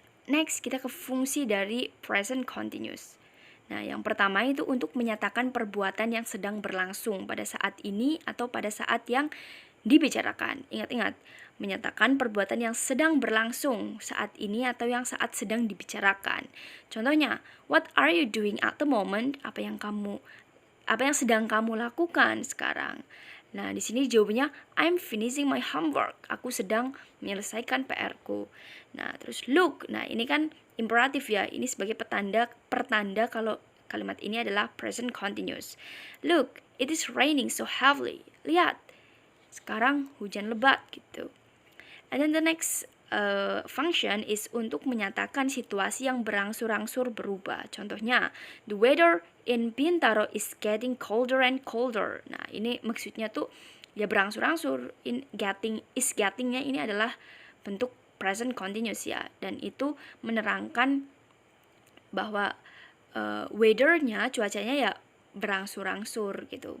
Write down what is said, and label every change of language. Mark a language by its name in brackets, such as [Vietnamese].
[Indonesian] Next, kita ke fungsi dari present continuous. Nah, yang pertama itu untuk menyatakan perbuatan yang sedang berlangsung pada saat ini atau pada saat yang dibicarakan. Ingat-ingat, menyatakan perbuatan yang sedang berlangsung saat ini atau yang saat sedang dibicarakan. Contohnya, [English] what are you doing at the moment? [Indonesian] Apa yang sedang kamu lakukan sekarang? Nah, di sini jawabannya [English] I'm finishing my homework. [Indonesian] Aku sedang menyelesaikan PR-ku. Nah, terus [English] look. [Indonesian] Nah, ini kan imperatif ya. Ini sebagai pertanda kalau kalimat ini adalah present continuous. [English] Look, it is raining so heavily. [Indonesian] Lihat, sekarang hujan lebat gitu. [English] And then the next function is [Indonesian] untuk menyatakan situasi yang berangsur-angsur berubah. Contohnya, [English] the weather in Bintaro is getting colder and colder. [Indonesian] Nah, ini maksudnya tuh ya berangsur-angsur. Gettingnya ini adalah bentuk present continuous ya. Dan itu menerangkan bahwa weather-nya, cuacanya ya berangsur-angsur gitu.